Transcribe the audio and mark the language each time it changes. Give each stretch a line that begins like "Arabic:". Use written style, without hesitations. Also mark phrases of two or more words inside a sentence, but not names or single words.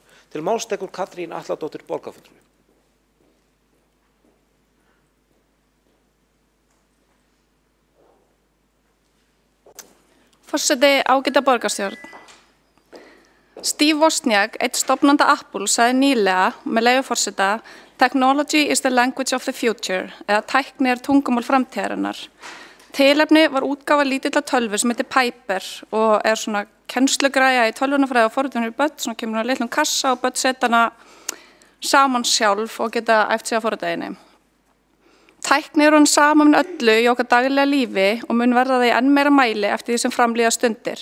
Icelandic: Til máls tekur Katrín Atladóttir borgarfulltrúi. Forseti, ágæta borgarstjórn. Steve Wozniak, einn stofnanda Apple, sagði nýlega, með leyfi forseta,
English: "Technology is the language of the future",
Icelandic: eða tækni er tungumál framtíðarinnar. Tilefni var útgáfa lítilla tölvu sem heitir Piper og er svona kennslugræja í tölvunarfræði og forritunum í börn, svona kemur á litlum kassa og börn setja hana saman sjálf og geta æft sig á forritaðinni. Tækni er hún saman öllu í okkar daglega lífi og mun verða það í enn meira mæli eftir því sem framlíða stundir.